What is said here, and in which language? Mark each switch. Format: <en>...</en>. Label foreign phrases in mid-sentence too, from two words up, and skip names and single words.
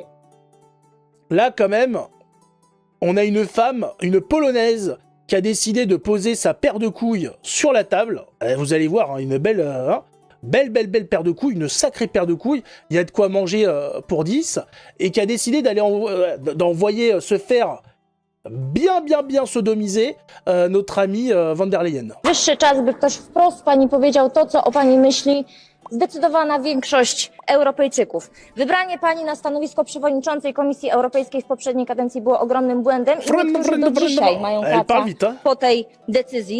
<fr>Là, quand même, on a une femme, une Polonaise, qui a décidé de poser sa paire de couilles sur la table. Vous allez voir, hein, une belle paire de couilles, une sacrée paire de couilles. Il y a de quoi manger pour 10. Et qui a décidé d'envoyer se faire bien sodomiser notre ami von der Leyen.</fr> <pl>Wyższy czas, by ktoś wprost pani powiedział to, co o pani myśli zdecydowana większość Europejczyków. Wybranie pani na stanowisko przewodniczącej Komisji Europejskiej w poprzedniej kadencji było ogromnym błędem i niektórzy do dzisiaj mają kaca po tej decyzji.</pl>